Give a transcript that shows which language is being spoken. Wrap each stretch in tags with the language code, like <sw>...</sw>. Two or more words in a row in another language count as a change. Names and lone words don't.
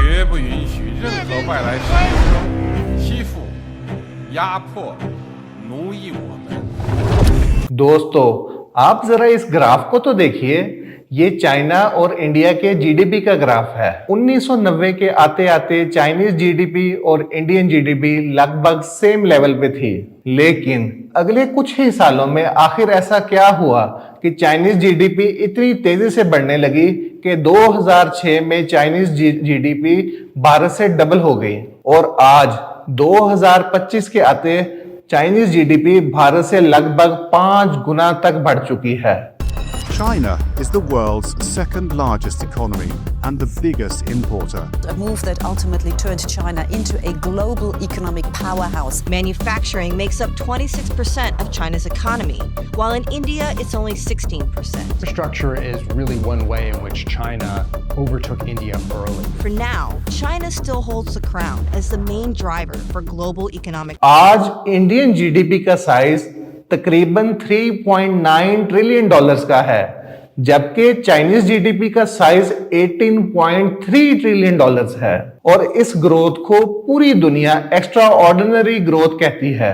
<zh>不允许任何外来势力欺负、压迫、奴役我们。</zh> <hi>दोस्तों, आप जरा इस ग्राफ को तो देखिए। ये चाइना और इंडिया के जीडीपी का ग्राफ है। 1990 के आते आते</hi> <en>Chinese GDP</en> <hi>और</hi> <en>Indian GDP</en> <hi>लगभग</hi> <en>same level</en> <hi>पे थी, लेकिन अगले कुछ ही सालों में आखिर ऐसा क्या हुआ कि</hi> <en>Chinese GDP</en> <hi>इतनी तेजी से बढ़ने लगी कि 2006 में</hi> <en>Chinese GDP</en> <hi>भारत से डबल हो गई और आज 2025 के आते</hi> <en>Chinese GDP</en> <hi>भारत से लगभग 5 गुना तक बढ़ चुकी है।</hi> <en>China is the world's second largest economy and the biggest importer. A move that ultimately turned China into a global economic powerhouse. Manufacturing makes up 26% of China's economy, while in India it's only 16%. Infrastructure is really one way in which China overtook India early. For now, China still holds the crown as the main driver for global economic.</en> <hi>आज</hi> <en>Indian GDP</en> <hi>का साइज तकरीबन 3.9</hi> <en>trillion dollars</en> <hi>का है, जबकि</hi> <en>Chinese GDP</en> <hi>का साइज 18.3</hi> <en>trillion dollars</en> <hi>है और इस ग्रोथ को पूरी दुनिया</hi> <en>extra ordinary growth</en> <hi>कहती है।</hi>